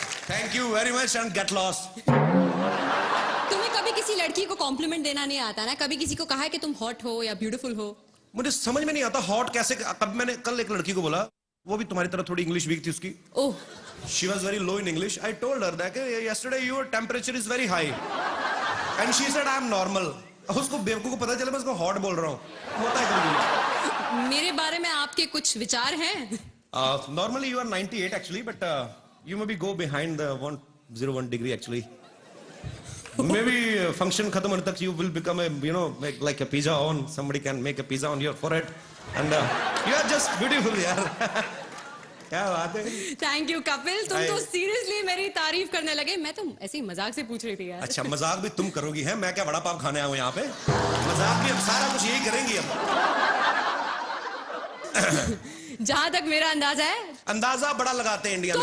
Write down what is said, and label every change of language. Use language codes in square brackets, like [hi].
[en] Thank you very much and get lost. [hi] तुम्हें कभी किसी लड़की को कॉम्प्लीमेंट देना नहीं आता ना? कभी किसी को कहा है कि तुम हॉट हो या ब्यूटीफुल हो? मुझे समझ में नहीं आता हॉट कैसे। कब मैंने कल एक लड़की को बोला वो भी तुम्हारी तरह थोड़ी इंग्लिश वीक थी उसकी. ओह, [en] She was very low in English. I told her that yesterday your temperature is very high, and she said I am normal. [hi] उसको बेवकूफ को पता चला मैं उसको हॉट बोल रहा हूँ. होता है कभी. मेरे बारे में आपके कुछ विचार हैं? [en] Normally you are 98 actually, but you maybe go behind the 101 degree actually. Maybe function [hi] खत्म होने तक [en] you will become a like a pizza on. Somebody can make a pizza on your forehead, and you are just beautiful यार. [hi] क्या बात है. [en] thank you [hi] Kapil, तुम तो seriously मेरी तारीफ करने लगे. मैं तो ऐसे ही मजाक से पूछ रही थी यार. अच्छा, मजाक भी तुम करोगी है? मैं क्या वड़ा पाव खाने आया हूँ यहाँ पे? मजाक भी अब सारा कुछ यही करेंगी अब. जहाँ तक मेरा अंदाजा है, अंदाजा बड़ा लगाते हैं इंडिया में